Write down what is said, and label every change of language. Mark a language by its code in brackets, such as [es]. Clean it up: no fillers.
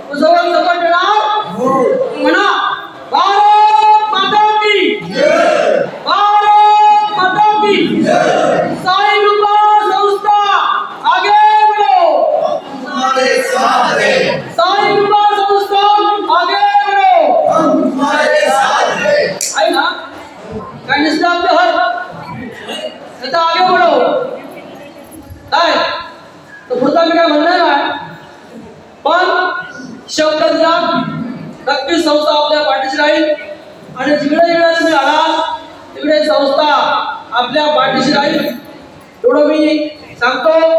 [mr] सर्वांनी सपोर्ट देणार म्हणा. [hi] भारत माता की जय, भारत माता की जय. साई कृपा संस्था आगे बढ़ो, हमारे साथ है. साई कृपा संस्था आगे बढ़ो, हमारे साथ है. [mr] आहे ना, काय नसतं आपलं हर [hi] आता आगे बढ़ो. [mr] काय तर पुढचा मी काय म्हणणार नाही, पण शब्द दिला नक्की संस्था आपल्या पाठीशी राहील आणि जिकडे तुम्ही आलात तिकडे संस्था आपल्या पाठीशी राहील एवढं मी सांगतो.